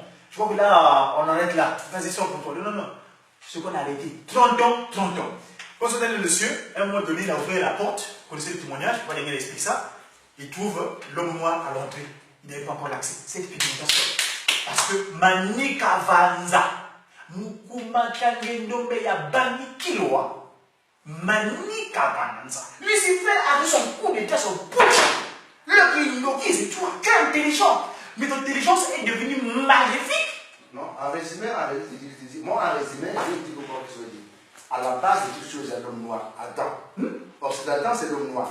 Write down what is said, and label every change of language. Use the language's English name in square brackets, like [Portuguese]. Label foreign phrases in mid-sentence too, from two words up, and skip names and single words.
[French] Je crois que là, on en est là. Vas-y, sors pour toi. Non. Ce qu'on a arrêté. 30 ans. Quand on est allé le cieux, à un moment donné, il a ouvert la porte. Vous connaissez le témoignage, je ne vais pas expliquer ça. Il trouve l'homme noir à l'entrée. Il n'avait pas encore l'accès. C'est expérimentation. Parce que Manika Vanza, Mukuma Kangendombe ya Bani Kiloa, Manika Vanza. Lucifer a eu son coup d'état, son pouce. Le qui c'est toi, quel intelligent. Mais ton intelligence est devenue maléfique. Non, en résumé, moi en résumé, je dis comment je dis. À la base de toute chose, il y a l'homme noir, Adam. Or cet Adam, c'est l'homme noir.